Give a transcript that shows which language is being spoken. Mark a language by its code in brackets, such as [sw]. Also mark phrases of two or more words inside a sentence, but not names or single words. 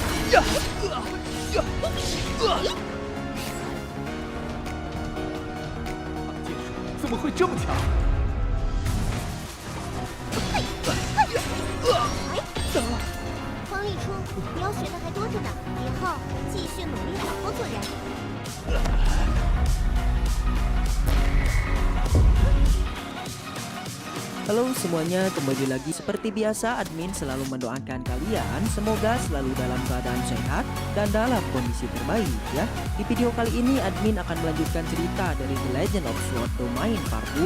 [zh] 剑术怎么会这么强？黄立初，你要学的还多着呢，以后继续努力，好好做人。 [id] Halo semuanya, kembali lagi seperti biasa admin selalu mendoakan kalian semoga selalu dalam keadaan sehat dan dalam kondisi terbaik ya. Di video kali ini admin akan melanjutkan cerita dari The Legend of Sword Domain Part 2.